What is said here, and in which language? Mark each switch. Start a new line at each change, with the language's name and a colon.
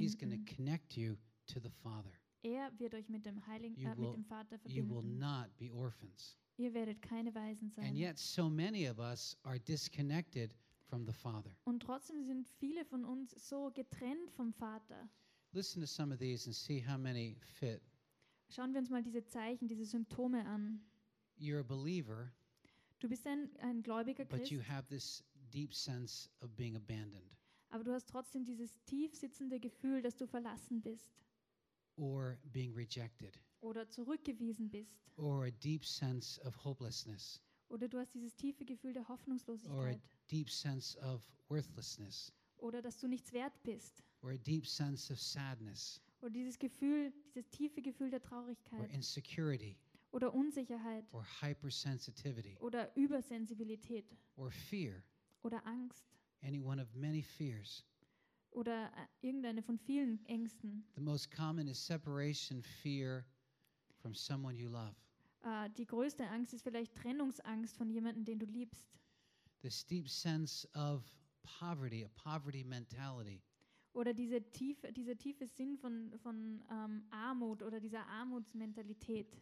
English: He's going to connect you to the Father.
German: Er wird euch mit dem Heiligen mit dem Vater verbinden.
English: You will not be orphans.
German: Ihr werdet keine Waisen sein.
English: And yet so many of us are disconnected from the Father.
German: Und trotzdem sind viele von uns so getrennt vom Vater.
English: Listen to some of these and see how many fit.
German: Schauen wir uns mal diese Zeichen, diese Symptome an.
English: You're a believer,
German: du bist ein gläubiger Christ,
English: but you have this deep sense of being abandoned.
German: Aber du hast trotzdem dieses tief sitzende Gefühl, dass du verlassen bist.
English: Or being rejected.
German: Oder zurückgewiesen bist.
English: Or a deep sense of hopelessness.
German: Oder du hast dieses tiefe Gefühl der Hoffnungslosigkeit.
English: Or a deep sense of worthlessness.
German: Oder dass du nichts wert bist.
English: Or a deep sense of sadness.
German: Oder dieses Gefühl, dieses tiefe Gefühl der Traurigkeit.
English: Or insecurity.
German: Oder Unsicherheit.
English: Or hypersensitivity.
German: Oder Übersensibilität.
English: Or fear.
German: Oder Angst.
English: Any one of many fears.
German: Oder irgendeine von vielen Ängsten.
English: The most common is separation fear from someone you love.
German: Die größte Angst ist vielleicht Trennungsangst von jemandem, den du liebst.
English: This deep sense of poverty, a poverty mentality.
German: Oder dieser tiefe Sinn von Armut oder dieser Armutsmentalität.